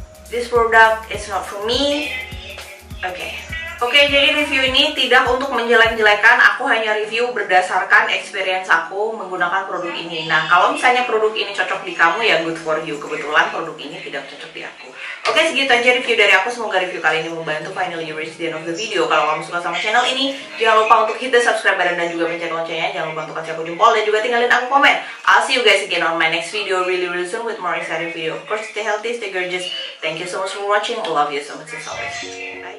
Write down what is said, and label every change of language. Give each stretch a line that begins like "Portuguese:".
English: This product is not for me.
Indonesian: Oke, jadi review ini tidak untuk menjelek-jelekan, aku hanya review berdasarkan experience aku menggunakan produk ini. Nah, kalau misalnya produk ini cocok di kamu ya
English: good for you.
Indonesian: Kebetulan produk ini tidak cocok di aku. Oke, segitu aja review dari aku. Semoga review kali ini membantu.
English: Finally you reach the end of the video.
Indonesian: Kalau kamu suka sama channel ini, jangan lupa untuk
English: hit the subscribe button
Indonesian: dan juga pencet loncengnya. Jangan lupa untuk kasih aku jempol dan juga tinggalin aku komen.
English: I'll see you guys again on my next video really soon with more exciting video. Of course, stay healthy, stay gorgeous. Thank you so much for watching. I love you so much as always.